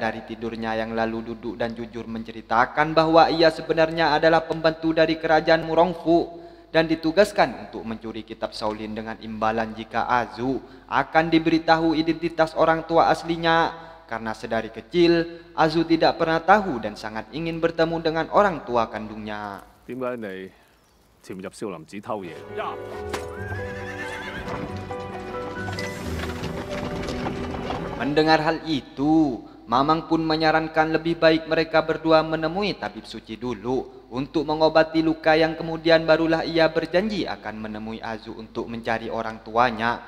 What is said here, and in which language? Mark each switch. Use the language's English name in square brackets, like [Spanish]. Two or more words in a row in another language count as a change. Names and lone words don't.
[Indonesian] dari tidurnya yang lalu duduk dan jujur menceritakan bahwa ia sebenarnya adalah pembantu dari kerajaan Murongfu dan ditugaskan untuk mencuri kitab Shaolin dengan imbalan jika Azu akan diberitahu identitas orang tua aslinya. Karena sedari kecil, Azu tidak pernah tahu dan sangat ingin bertemu dengan orang tua kandungnya. [Cantonese] 點解你潛入少林寺偷嘢？ [Indonesian] Mendengar hal itu, Mamang pun menyarankan lebih baik mereka berdua menemui tabib suci dulu untuk mengobati luka yang kemudian barulah ia berjanji akan menemui Azu untuk mencari orang tuanya.